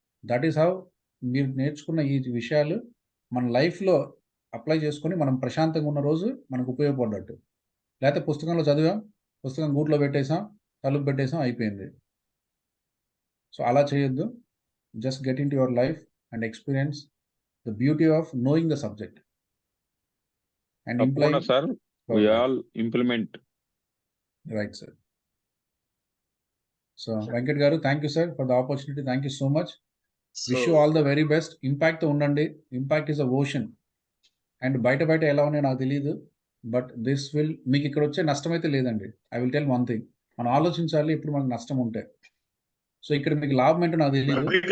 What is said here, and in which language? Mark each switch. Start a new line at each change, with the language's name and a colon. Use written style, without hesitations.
English: that is how
Telugu: మీరు నేర్చుకున్న ఈ విషయాలు మన లైఫ్లో అప్లై చేసుకొని మనం ప్రశాంతంగా ఉన్న రోజు మనకు ఉపయోగపడ్డట్టు. లేకపోతే పుస్తకంలో చదివాం, పుస్తకం గూట్లో పెట్టేసాం, తలుపు పెట్టేసాం, అయిపోయింది. సో అలా చేయొద్దు.
English: just get into your life and experience the beauty of knowing the subject and
Telugu: తప్పకుండా sir,
English: we all implement. Right sir. So Venkat garu, thank you sir for the opportunity. Thank you so much. Wish you all the very best.
Telugu: ఇంపాక్ట్తో ఉండండి.
English: Impact is a ocean.
Telugu: And బయట ఎలా ఉన్నాయో నాకు తెలియదు,
English: but this will
Telugu: మీకు ఇక్కడ వచ్చే నష్టం అయితే లేదండి.
English: I will tell one thing,
Telugu: మనం ఆలోచించాలి ఇప్పుడు మనకు నష్టం ఉంటే. సో ఇక్కడ మీకు లాభం ఏంటో నాకు తెలియదు.